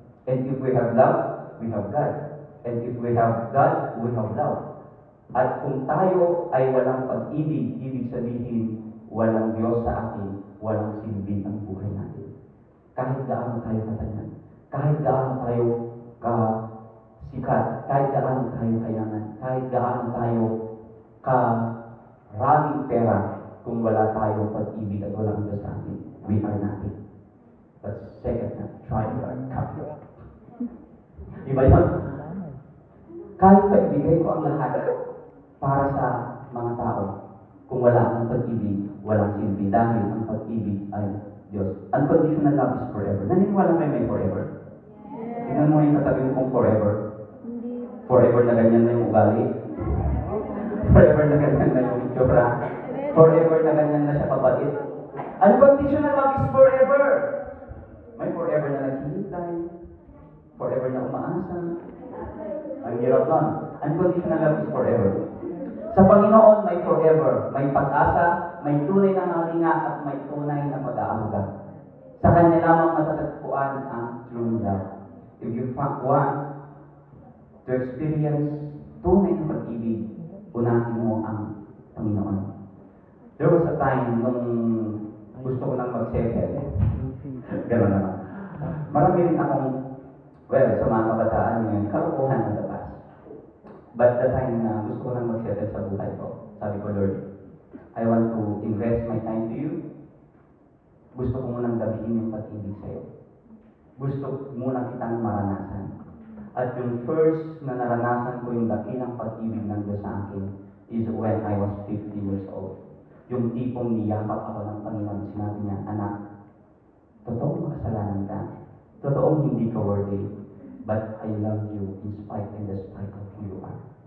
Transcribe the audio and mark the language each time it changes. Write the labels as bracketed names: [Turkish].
[English] And if we have love, we have God. And if we have God, we have love. [Filipino] At kung tayo ay walang pag-ibig, ibig sabihin, walang Diyos sa atin, walang silbi ang buhay natin. Kahit gaano tayo katayan, kahit gaano tayo kasikat, kahit gaano tayo kayaman, kahit gaano tayo karaming pera, kung wala tayong pag-ibig at walang Diyos sa atin, [English] we are nothing. But second na, try hard, copy. [Filipino] Iba yun? Kahit pa ibigay ko ang lahat para sa mga tao, kung wala akong pag-ibig, walang silbi dahil ang pag-ibig ay Diyos. [English] Unconditional love is forever. [Filipino] Naniniwala kayo may forever? Tingnan mo yung katabi mo kung forever. Forever na ganyan na yung ugali. Forever na ganyan na yung itsura. Forever na ganyan na siya kabait. [English] Unconditional love is forever. [Filipino] May forever na naghihintay. Forever na umaasa. Ang hirap nun. [English] Unconditional love is forever. [Filipino] Sa Panginoon, may forever, may pag-asa, may tunay na ngalinga, at may tunay na pag-aaruga. Sa Kanya lamang matatagpuan ang true love. [English] If you want to experience [Filipino] tunay na pag-ibig, unahin mo ang Panginoon. [English] There was a time [Filipino] nung gusto ko nang mag-settle. Gano'n naman. Marami rin akong, sa mga kabataan ngayon, karukuhan na labas. [English] But the time [Filipino] na gusto ko nang mag-settle sa buhay ko, sabi ko, [English] Lord, I want to invest my time to you. [Filipino] Gusto ko munang gabihin yung pag-ibig sa'yo. Gusto muna kitang maranasan. At yung first na naranasan ko yung dakilang pag-ibig ng Diyos sa akin [English] is when I was 50 years old. [Filipino] Yung tipong niyakap ako ng Panginoon, sinabi niya, anak, totoong makasalanan ka. Totoong hindi ka worthy. [English] But I love you in spite and despite of who you are.